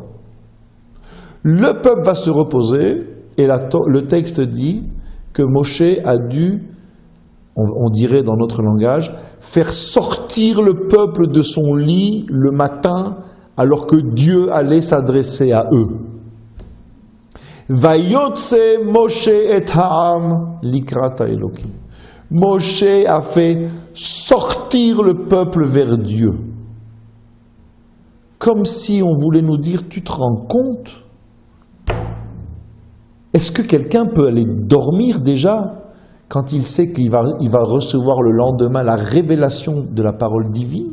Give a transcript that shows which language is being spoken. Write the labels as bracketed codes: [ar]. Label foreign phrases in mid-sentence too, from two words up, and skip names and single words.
[fr] Le peuple va se reposer et le texte dit que Moshe a dû, on dirait dans notre langage, faire sortir le peuple de son lit le matin alors que Dieu allait s'adresser à eux. [he] ויוצא משה את העם לקראת האלוקים. [fr] Moshe a fait sortir le peuple vers Dieu. Comme si on voulait nous dire, tu te rends compte? Est-ce que quelqu'un peut aller dormir déjà quand il sait qu'il va recevoir le lendemain la révélation de la parole divine?